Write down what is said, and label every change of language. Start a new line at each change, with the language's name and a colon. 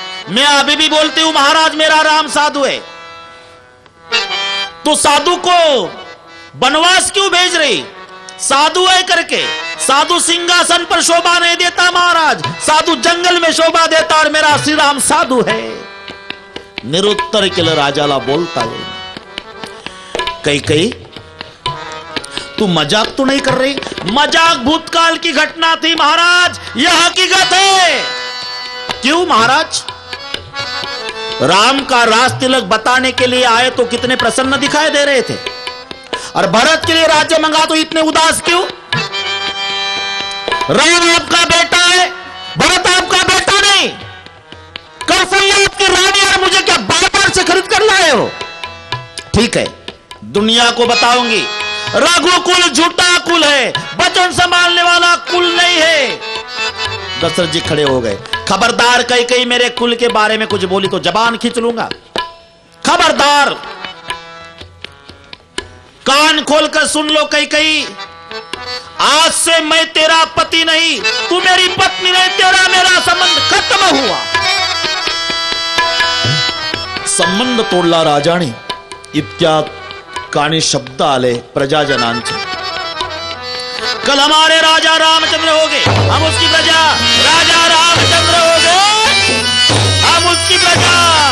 Hindi: मैं अभी भी बोलती हूं महाराज मेरा राम साधु है. तो साधु को बनवास क्यों भेज रही. साधु है करके. साधु सिंहासन पर शोभा नहीं देता महाराज, साधु जंगल में शोभा देता और मेरा श्री राम साधु है.
Marathi: निरुत्तर केलं राजाला बोलता येईल.
Hindi: कैकेयी तू मजाक तो नहीं कर रही. मजाक भूतकाल की घटना थी महाराज, यह हकीकत है. क्यों महाराज. राम का राज तिलक बताने के लिए आए तो कितने प्रसन्न दिखाई दे रहे थे, और भरत के लिए राज्य मंगा तो इतने उदास क्यों. राम आपका बेटा है, भरत आपका बेटा नहीं. कौशल्या आपकी रानी और मुझे क्या बाजार से खरीद कर लाए हो. ठीक है दुनिया को बताऊंगी रघुकुल झूठा कुल है, वचन संभालने वाला कुल नहीं है. दशरथ जी खड़े हो गए. खबरदार कैकेयी मेरे कुल के बारे में कुछ बोली तो जबान खींच लूंगा. खबरदार. कान खोलकर सुन लो कैकेयी. आज से मैं तेरा पति नहीं, तू मेरी पत्नी नहीं, तेरा मेरा संबंध खत्म हुआ.
Marathi: संबंध तोडला राजाने. इतक्यात कानी शब्द आले प्रजाजनांचे.
Hindi: कल हमारे राजा रामचंद्र हो गए, हम उसकी प्रजा. राजा रामचंद्र हो गए, हम उसकी प्रजा.